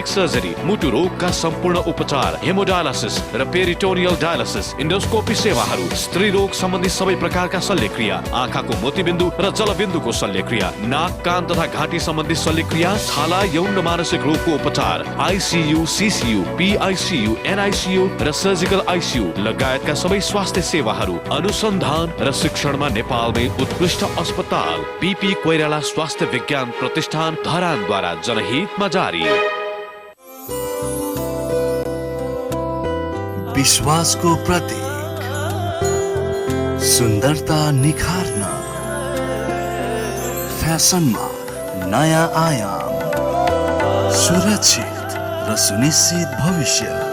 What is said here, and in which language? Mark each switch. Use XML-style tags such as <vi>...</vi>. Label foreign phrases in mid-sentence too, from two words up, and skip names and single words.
<ne>सर्जरी, मुटु रोगका सम्पूर्ण उपचार, हेमोडायलिसिस र</ne> <en>peritoneal dialysis,</en> <ne>इन्डोस्कोपी सेवाहरू, स्त्री रोग सम्बन्धी सबै प्रकारका शल्यक्रिया, आँखाको मोतीबिन्दु र जलबिन्दुको शल्यक्रिया, नाक कान तथा घाँटी सम्बन्धी शल्यक्रिया, छाला यौन र मानसिक रोगको उपचार, आइसियु, सिसियु, पिआइसियु, एनआइसियु र</ne> <en>surgical ICU</en> <ne>लगायतका सबै स्वास्थ्य सेवाहरू, अनुसन्धान र शिक्षणमा नेपालमै उत्कृष्ट अस्पताल बीपी कोइराला स्वास्थ्य विज्ञान प्रतिष्ठान धरानद्वारा जनहितमा जारी। विश्वासको प्रतीक, सुन्दरता निखार्न, फ्यासनमा नयाँ आयाम, सुरक्षित र सुनिश्चित भविष्य,</ne>